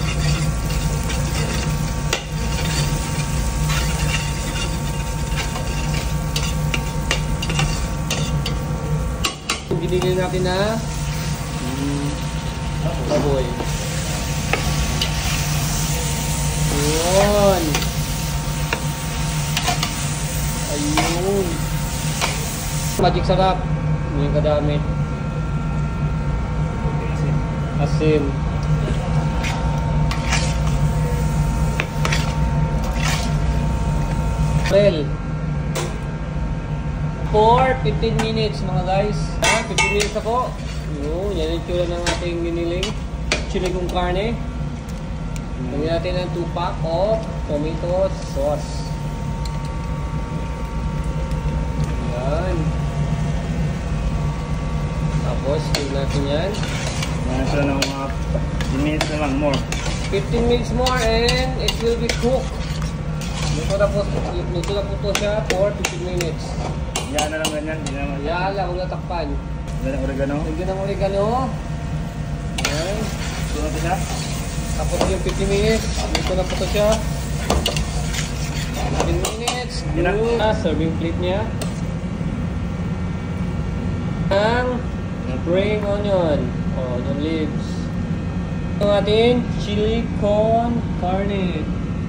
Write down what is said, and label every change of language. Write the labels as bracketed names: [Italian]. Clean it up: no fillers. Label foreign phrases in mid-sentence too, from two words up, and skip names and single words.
[Filipino] Binigyan natin na baboy. Yun. Ayun. Magic sarap. Hindi yung kadamit. Asim. [English] Well, for 15 minutes mga guys. [Filipino] 15 minutes ako. Yun, yan yung tsura ng ating giniling chili con carne. Lagyan natin ng [English] 2 pack of tomato sauce. [Filipino] Yan. Tapos, tignan natin yan. Yan sila ng mga 15 minutes na lang more. [English] 15 minutes more and it will be cooked. [Filipino] Luto na po to siya [English] for 15 minutes. [Filipino] Yan na lang ganyan. Yan lang, huwag natakpan. Lagyan ng oregano. Lagyan ng oregano. Yan. Ito na siya. Tapos yung 15 minutes, luto na po to siya. 15 minutes. [English] Serving plate [Filipino] niya. Ang [English] spring onion. Onion leaves. [Filipino] Ito natin, chili con carne.